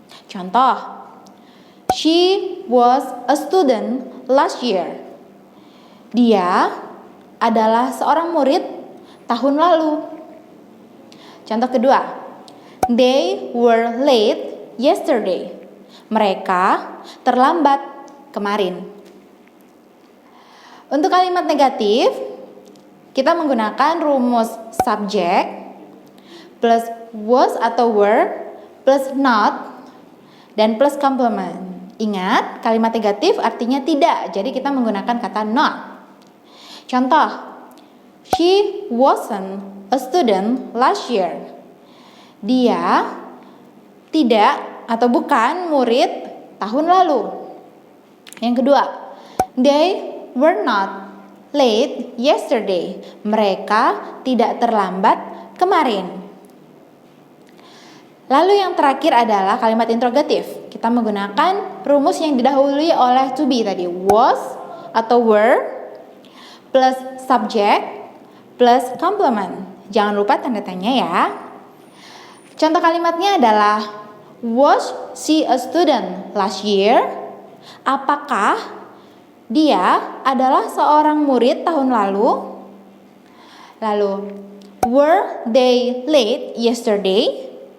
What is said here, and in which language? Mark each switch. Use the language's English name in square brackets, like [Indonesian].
[Indonesian] Contoh, [English] she was a student last year. [Indonesian] Dia adalah seorang murid tahun lalu. Contoh kedua, [English] they were late yesterday. [Indonesian] Mereka terlambat kemarin. Untuk kalimat negatif, kita menggunakan rumus subjek plus was atau were plus not dan plus complement. Ingat, kalimat negatif artinya tidak, jadi kita menggunakan kata not. Contoh, [English] she wasn't a student last year. [Indonesian] Dia tidak atau bukan murid tahun lalu. Yang kedua, [English] they were not late yesterday. [Indonesian] Mereka tidak terlambat kemarin. Lalu yang terakhir adalah kalimat interrogatif. Kita menggunakan rumus yang didahului oleh to be tadi, was atau were plus subject plus complement. Jangan lupa tanda tanya ya. Contoh kalimatnya adalah, [English] was she a student last year? [Indonesian] Apakah dia adalah seorang murid tahun lalu? Lalu, [English] were they late yesterday?